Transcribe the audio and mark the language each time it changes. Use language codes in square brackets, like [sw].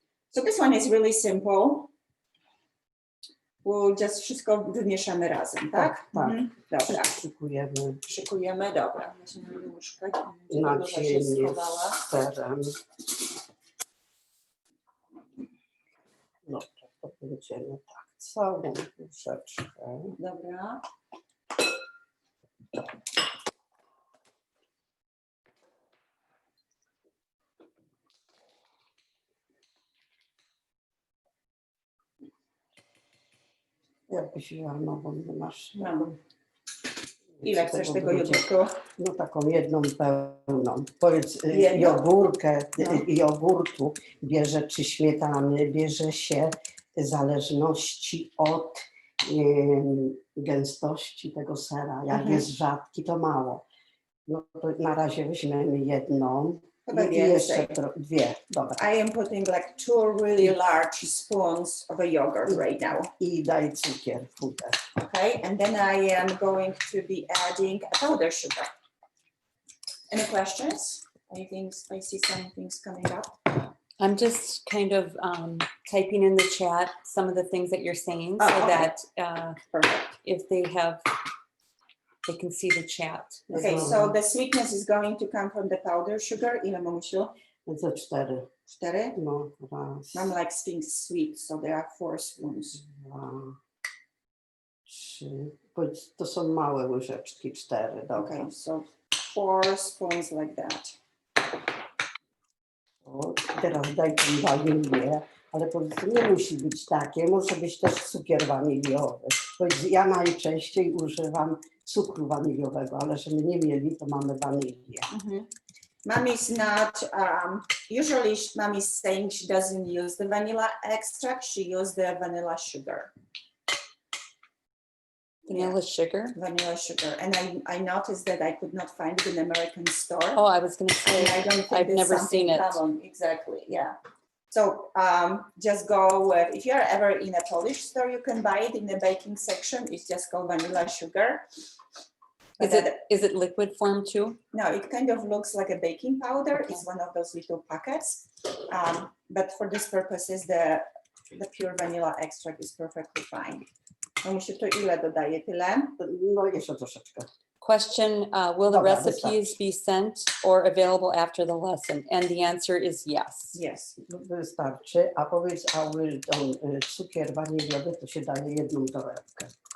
[en] So this one is really simple. We'll just [pl] wszystko wymieszamy razem, tak? Tak. Dobra. Szykujemy, Dobra. Weźmiemy łyżkę. nadzienie z serem. Dobra, to będziemy tak, całą łyżeczkę. Dobra. Jakbyś wzięła nową, masz. Mam. Ile chcesz tego jogurtu? No taką jedną pełną. Powiedz, Jedną? jogurtu bierze czy śmietany, bierze się w zależności od gęstości tego sera. Jak jest rzadki, to mało. No to na razie weźmiemy jedną. I jeszcze dwie. Dobra. [en] I am putting like 2 really large spoons of a yogurt right now. [pl] I daj cukier, puder. [en] Okay, and then I am going to be adding a powder sugar. Any questions? I see some things coming up. I'm just kind of typing in the chat some of the things that you're saying so that Perfect. if they can see the chat. Okay, so the sweetness is going to come from the powder sugar. [pl] Ile, mamusiu? Ze 4. 4? No, raz. [en] Mom likes things sweet, so there are 4 spoons. [pl] 2, 3. To są małe łyżeczki, 4. Dobra. [en] Okay, so 4 spoons like that. [pl] O, teraz daj tą wanilię, ale powiedz, nie musi być takie, może być też cukier waniliowy. Powiedz, ja najczęściej używam cukru waniliowego, ale żeby nie mieli, to mamy wanilię. [en] Mommy's not, usually mommy's saying she doesn't use the vanilla extract, she uses the vanilla sugar. Vanilla sugar? Vanilla sugar. And I noticed that I could not find it in the American store. Oh, I was going to say, And I don't think I've there's never something seen it. common. Exactly, yeah. So just go with, if you're ever in a Polish store, you can buy it in the baking section. It's just called vanilla sugar. Is it liquid form too? No, it kind of looks like a baking powder. Okay. It's one of those little packets. But for this purposes, the pure vanilla extract is perfectly fine. [pl] Mamusiu, to ile dodaję? Tyle? No jeszcze troszeczkę. [en] Question, will the [pl] Dobra, [en] recipes be sent or available after the lesson? And the answer is yes. Yes. [pl] Wystarczy. A powiedz, a tą cukier waniliowy to się daje jedną torebkę.